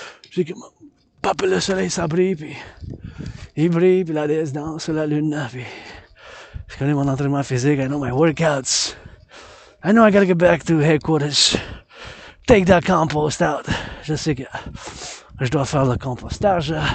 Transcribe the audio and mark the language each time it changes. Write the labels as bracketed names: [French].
[French] J'ai que Papa le soleil, ça brille, puis il brille, puis la déesse danse sur la lune, puis je connais mon entraînement physique, [English] I know my workouts. I know I gotta get back to headquarters. Take that compost out. [French] Je sais que je dois faire le compostage.